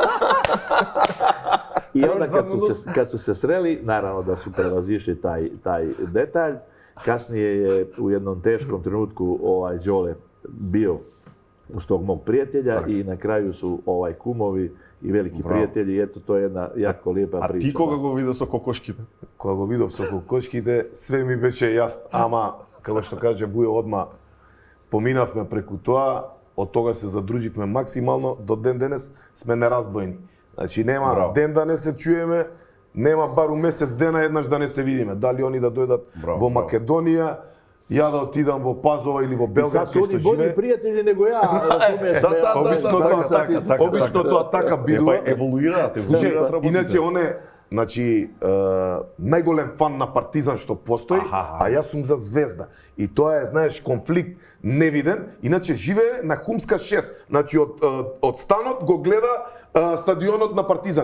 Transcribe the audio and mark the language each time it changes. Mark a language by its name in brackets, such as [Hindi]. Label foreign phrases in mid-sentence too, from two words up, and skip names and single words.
[Serbian] I onda kad su se sreli, naravno da su prevazišli taj detalj. Kasnije je u jednom teškom trenutku Đole bio uz tog mog prijatelja i na kraju su kumovi i veliki prijatelji. I eto, to je jedna jako lijepa priča. [Macedonian] А ти кога го виде со кокошките? Кога го видов со кокошките, све ми беше јасно. Ама, како што каже Vujo, одма поминавме преку тоа, од тога се задруживме максимално, до ден денес сме нераздвоени. Значи нема ден да не се чуеме, нема бару месец дена еднаш да не се видиме. Дали они да дојдат во Македонија, ја да отидам во Пазова или во Белград, [Serbian] Sad su oni bolji prijatelji nego ja, razumiješ? [Macedonian] Обично тоа така било. Па еволуираат работите. Иначе он е, значи, најголем фан на Партизан што постои, а јас сум за Звезда. И тоа е, знаеш, конфликт невиден. Иначе живее на Хумска 6. Значи, од станот го гледа стадионот на Партизан.